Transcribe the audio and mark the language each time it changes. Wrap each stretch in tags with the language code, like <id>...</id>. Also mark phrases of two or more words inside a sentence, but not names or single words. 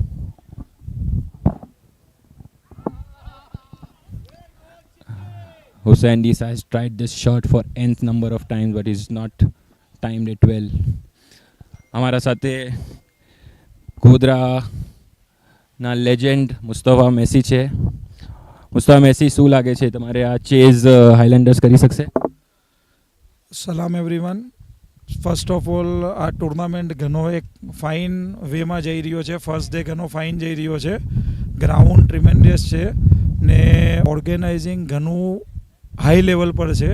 <en>Hussain Disa has tried this shot for nth number of times, but he's not timed it well.</en> <gu>હમારા સાથે ગોધરા ના લેજેન્ડ મુસ્તફા મેસી છે. મુસ્તફા મેસી શું લાગે છે તમારે આ ચેઝ હાઇલેન્ડર્સ કરી શકશે? સલામ એવરીવન.</gu> <en>first of all</en> <gu>આ ટુર્નામેન્ટ ઘણો એક ફાઇન વેમાં જઈ રહ્યો છે.</gu> <en>first day</en> <gu>ઘણો ફાઇન જઈ રહ્યો છે.</gu> <en>ground tremendous</en> <gu>છે ને ઓર્ગેનાઇઝિંગ ઘણું</gu> <en>high level</en> <gu>પર છે.</gu>